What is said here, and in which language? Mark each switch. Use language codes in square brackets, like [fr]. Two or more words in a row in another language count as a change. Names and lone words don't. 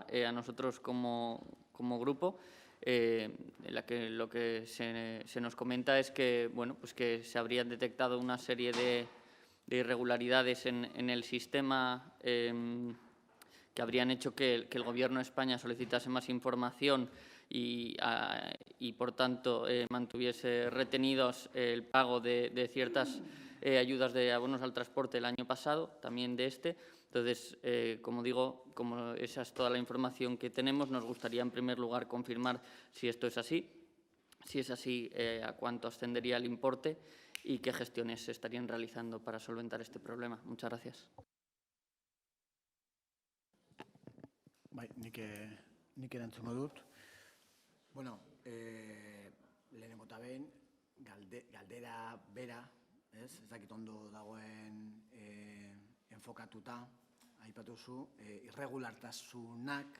[es] a nosotros como grupo, en la que lo que se nos comenta es que, bueno, pues que se habrían detectado una serie de irregularidades en el sistema que habrían hecho que el Gobierno de España solicitase más información y por tanto, mantuviese retenidos el pago de ciertas ayudas de abonos al transporte el año pasado, también de este. Entonces, como digo, como esa es toda la información que tenemos, nos gustaría en primer lugar confirmar si esto es así. Si es así, a cuánto ascendería el importe y qué gestiones se estarían realizando para solventar este problema. Muchas gracias. [eu] Nik erantzungo dut. Bueno, lehenengo eta behin, galdera bera, ez dakit ondo dagoen enfokatuta, aipatu zu, irregulartasunak,